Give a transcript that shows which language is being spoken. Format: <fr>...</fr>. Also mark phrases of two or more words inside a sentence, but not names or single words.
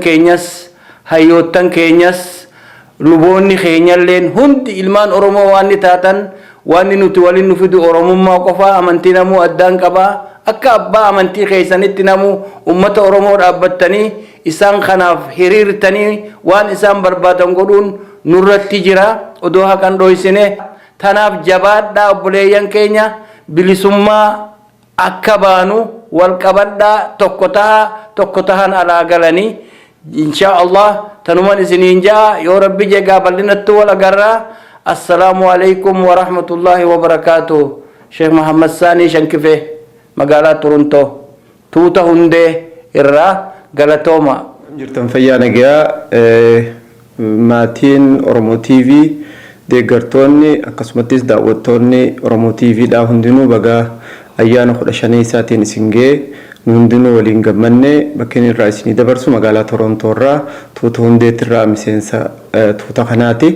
<om>keenyas hayyoottan keenyas luboonni keenyalleen hundi ilmaan oromoo waan ni taatan waan nuti waliin nu fidu oromummaa qofaa amantii namuu addaan qabaa akka abbaa amantii keessanitti namu ummata oromoo dhaabbattanii isaan kanaaf hiriirtanii waan isaan barbaadan godhuun nurratti jira odoo haqan dhoysine tanaaf jabaadhaa obboleeyyan keenya bilisummaa akka baanu wal qabadhaa tokko tahan alaa galanii</om> <ar>إن شاء الله</ar> <om>tanuman isiniin jaa yoo rabbi jegaa bal'inatti wal agarraa</om> <ar>السلام عليكم ورحمة الله وبركاته</ar> <om>Sheikh Muhammad Sani Shankife magaalaa Toronto tuuta hundee irraa galatooma jirtan fayyaa nagayaa maatiin Oromoo TV deeggartoonni akkasumattis daawwattoonni Oromoo TV dhaa hundinuu bagaa ayyaana 15 isaatiin isin ga'e nu hundinuu waliin gammanne bakkeen irraa isinii dabarsu magaalaa Toronto irraa tuuta hundeetti irraa miseensa tuuta kanaati.</om>